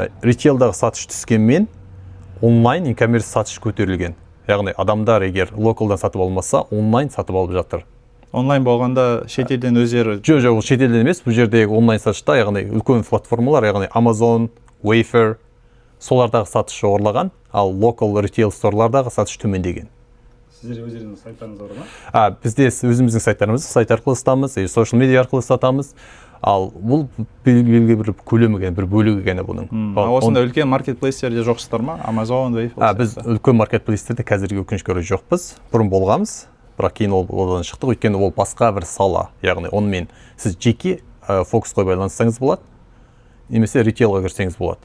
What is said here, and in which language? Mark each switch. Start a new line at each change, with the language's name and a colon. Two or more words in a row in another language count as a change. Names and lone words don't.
Kazakh: Ритейлдағы сатыш түскенмен,
English: онлайн e-commerce
Kazakh: сатыш көтерілген. Яғни адамдар егер локалдан сатып алмаса, онлайн сатып алып жатыр. Онлайн болғанда шетелден өздері... Жоқ, ол шетелден емес, бұл жердегі онлайн сатышта, яғни үлкен платформалар, яғни Amazon, Wayfair, солардағы сатыш жоғарылаған, ал
English: local retail
Kazakh: сторлардағы сатыш төмендеген. Сіздер өздеріңіздің сайттарыңыз бар ма? Бізде өзіміздің сайттарымызды сайт арқылы сатамыз,
English: social media
Kazakh: арқылы сатамыз. Ал бұл белгілі бір көлемі бір бөлігі ғана бұның. Осында үлкен маркетплейстерде жоқсыздар ма? Amazon, Wayfair? Біз үлкен маркетплейстерде қазірге өкінішке орай жоқпыз. Бұрын болғанбыз, бірақ кейін одан шықтық. Өйткені ол басқа бір сала. Яғни онымен сіз жеке фокусқа байланыссаңыз болады, немесе ритейлға кірсеңіз болады.